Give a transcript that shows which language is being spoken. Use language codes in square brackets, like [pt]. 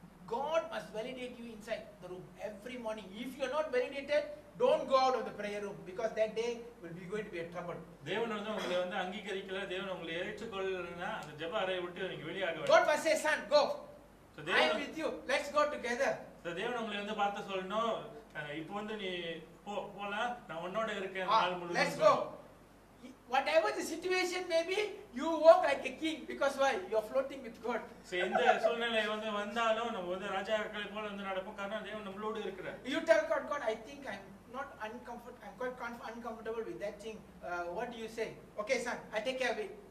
[en] God must validate you inside the room every morning. If you are not validated, don't go out of the prayer room, because that day will be going to be a trouble. [ta] தேவன் வந்து உங்களை வந்து அங்கீகரிக்கல, தேவன் உங்களை ஏற்றுக்கொள்ளலனா அந்த ஜெப அறையை விட்டு நீங்க வெளியாக வேண்டும். [en] God must say, son, go. I am with you. Let's go together. [ta] தேவன் உங்களை வந்து பார்த்து சொல்லணும், இப்போ வந்து நீ போலாம், நான் உன்னோட இருக்கேன் நாள் முழுவதும். [en] Let's go. Whatever the situation may be, you walk like a king, because why? You are floating with God. [ta] So இந்த சூழ்நிலை வந்து வந்தாலும் நம்ம வந்து ராஜாக்களை போல வந்து நடப்போம், காரணம் தேவன் நம்மளோடு இருக்கிறார். [en] You tell God, I think I'm not uncomfortable, I'm quite uncomfortable with that thing. What do you say? Okay, son, I take care of it.